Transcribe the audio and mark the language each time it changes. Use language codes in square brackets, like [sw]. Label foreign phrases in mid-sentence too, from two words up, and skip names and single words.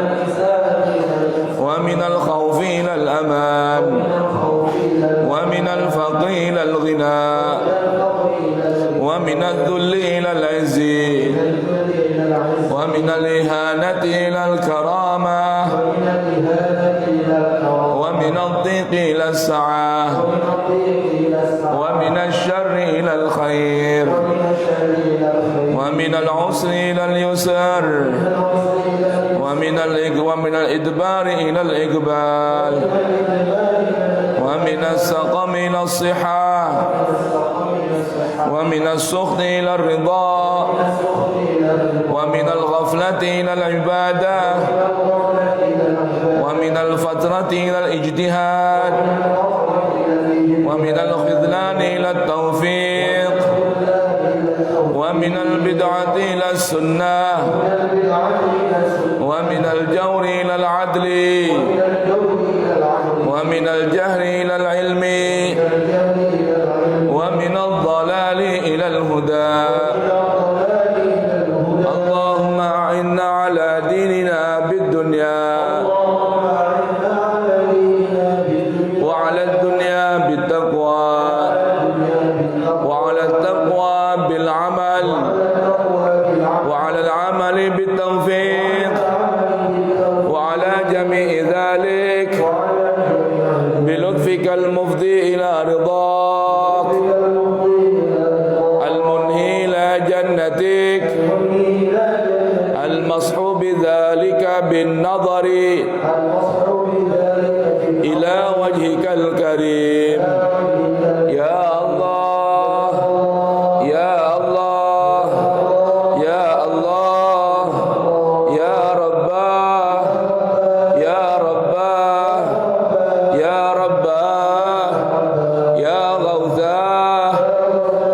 [ar] ومن الخوف إلى الأمان ومن الفقر إلى الغنى ومن الذل إلى العز ومن الإهانة إلى الكرامة ومن الضيق إلى السعة ومن الشر إلى الخير ومن العسر إلى اليسر ومن الإدبار إلى الإقبال ومن السقم إلى الصحة ومن السخط إلى الرضا ومن الغفلة إلى العبادة ومن الفترة إلى الاجتهاد ومن الخذلان إلى التوفيق ومن البدعة إلى السنة ومن الجور إلى العدل ومن الجهر إلى العلم ومن الضلال إلى الهدى. اللهم أعنا على ديننا بالدنيا وعلى الدنيا بالتقوى وعلى التقوى بالعمل وعلى العمل بالتوفيق وعلى جميع ذلك بلطفك المفضي إلى رضاك المنهي إلى جنتك المصحوب ذلك بالنظر إلى وجهك الكريم يا الله يا الله يا الله يا رباه يا رباه يا رباه يا غوثاه